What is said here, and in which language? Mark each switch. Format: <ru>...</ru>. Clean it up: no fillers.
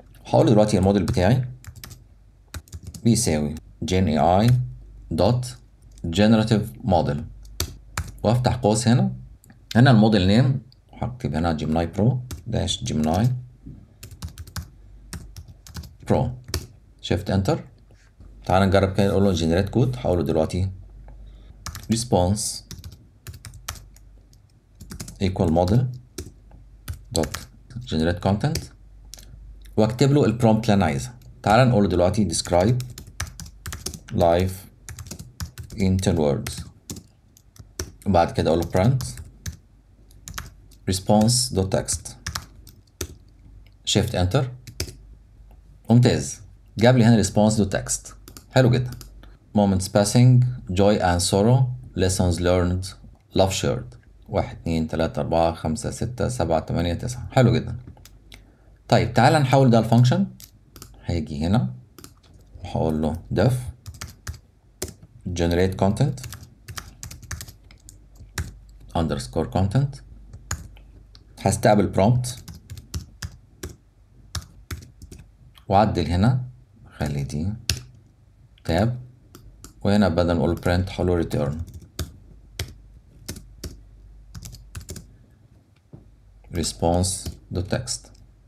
<ar>هقول له دلوقتي الموديل بتاعي بيساوي جين اي اي دوت جنراتيف موديل، وافتح قوس هنا الموديل نيم هكتب هنا جيميناي برو داش جيميناي برو، شيفت انتر. تعال نجرب كده، نقول له جنريت كود. هقول له دلوقتي</ar> <en>response equal model dot generate content،</en> <ar>واكتب له البرومبت اللي انا عايزها. تعال نقول له دلوقتي</ar> <en>describe life in 10 words،</en> <ar>وبعد كده اقول له</ar> <en>print response dot text، shift enter.</en> <ar>ممتاز، جاب لي هنا</ar> <en>response dot text.</en> <ar>حلو جدا.</ar> <en>moments passing joy and sorrow lessons learned love shared 1 2 3 4 5 6 7 8 9. حلو جدا.</en> <ar>طيب تعالى نحول ده الفانكشن. هيجي هنا وهقول له</ar> <en>def generate content underscore content،</en> <ar>هستقبل prompt وعدل هنا، خلي دي تاب، وهنا بدل ما اقول print هقول له</ar> <en>return response dot text.</en>